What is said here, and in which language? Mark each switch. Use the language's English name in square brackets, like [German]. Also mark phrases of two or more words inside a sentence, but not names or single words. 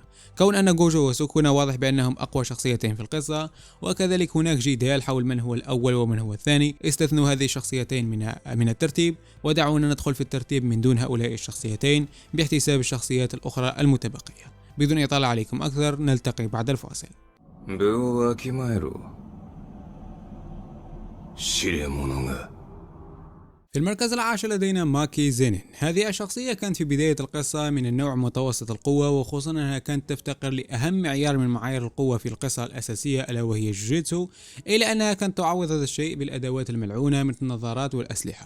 [Arabic] كون أن جوجو وسكونا واضح بأنهم أقوى شخصيتين في القصة، وكذلك هناك جدال حول من هو الأول ومن هو الثاني، استثنوا هذه الشخصيتين من الترتيب، ودعونا ندخل في الترتيب من دون هؤلاء الشخصيتين باحتساب الشخصيات الأخرى المتبقية. بدون إطالة عليكم أكثر، نلتقي بعد الفاصل. [Japanese] 分をわきまえろ。知れ者が。 [Arabic] في المركز العاشر لدينا ماكي زينين. هذه الشخصية كانت في بداية القصة من النوع متوسط القوة، وخصوصا أنها كانت تفتقر لأهم معيار من معايير القوة في القصة الأساسية، ألا وهي جوجيتسو، إلا أنها كانت تعوض هذا الشيء بالأدوات الملعونة مثل النظارات والأسلحة.